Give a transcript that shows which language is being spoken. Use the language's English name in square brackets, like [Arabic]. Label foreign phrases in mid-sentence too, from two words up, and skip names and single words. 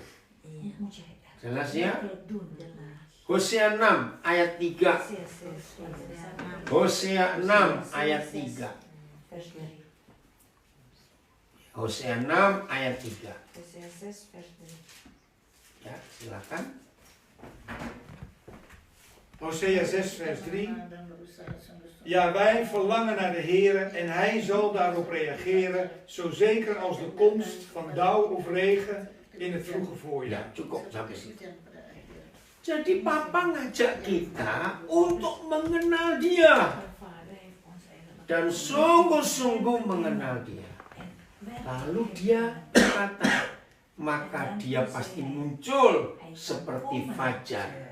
[Indonesian] Jelas ya? Hosea 6 ayat 3. Hosea 6 ayat 3. Hosea 6 ayat 3. Ya, silakan. Hosea 6 vers 3. [Dutch] Ja, wij verlangen naar de Heer en Hij zal daarop reageren, zo zeker als de komst van dauw of regen in het vroege [Indonesian] Ya, [Dutch] voorjaar. [Indonesian] cukup sampai situ. Jadi Papa ngajak kita untuk mengenal Dia dan sungguh-sungguh mengenal Dia. Lalu Dia berkata, maka Dia pasti muncul seperti fajar.